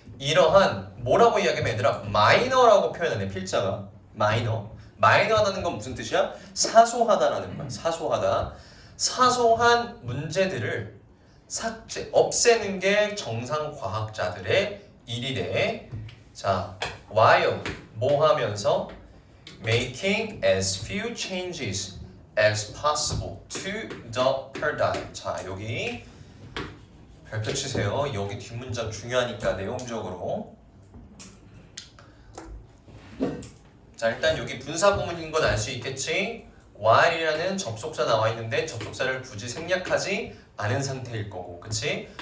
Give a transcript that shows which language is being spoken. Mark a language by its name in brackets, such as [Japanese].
[Korean] 이러한 뭐라고 이야기하면 얘들아 마이너라고 표현하네. 필자가 마이너. 마이너라는 건 무슨 뜻이야? 사소하다라는 거야. 사소하다. 사소한 문제들을 삭제, 없애는 게 정상 과학자들의 일이래. 자, [English] while [Korean] 뭐 하면서 [English] making as few changes as possible to the paradigm. [Korean] 자, 여기 별표 치세요. 여기 뒷문장 중요하니까 내용적으로. 자, 일단 여기 분사구문인 건 알 수 있겠지? while이라는 접속사 나와 있는데 접속사를 굳이 생략하지 않은 상태일 거고, 그치?